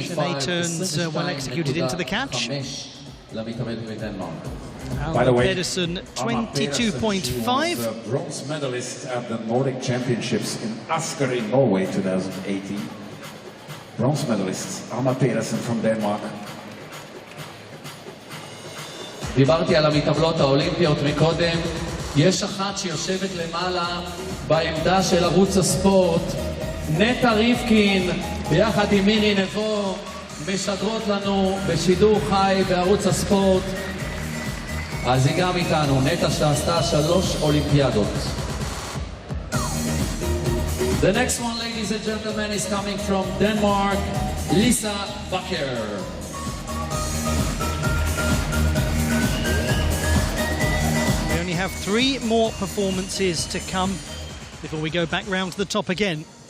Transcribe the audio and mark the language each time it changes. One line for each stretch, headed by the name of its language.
English: Chalet turns well executed into the catch.
Hebrew: למתאבדת מדנמרק.
English: By the way, Pedersen, Anna Pedersen, 22.5. she was a bronze medalist at the Nordic Championships in Asker in Norway 2018. Bronze medalist, Anna Pedersen from Denmark.
Hebrew: דיברתי על המתעמלות האולימפיות מקודם. יש אחת שיושבת למעלה בעמדה של ערוץ הספורט, נטע ריבקין, ביחד עם מירי נבו, משדרות לנו בשידור חי בערוץ הספורט. אז היא גם איתנו, נטע שעשתה 3 אולימפיאדות.
English: The next one, ladies and gentlemen, is coming from Denmark, Lisa Bakker. We only have 3 more performances to come before we go back round to the top again.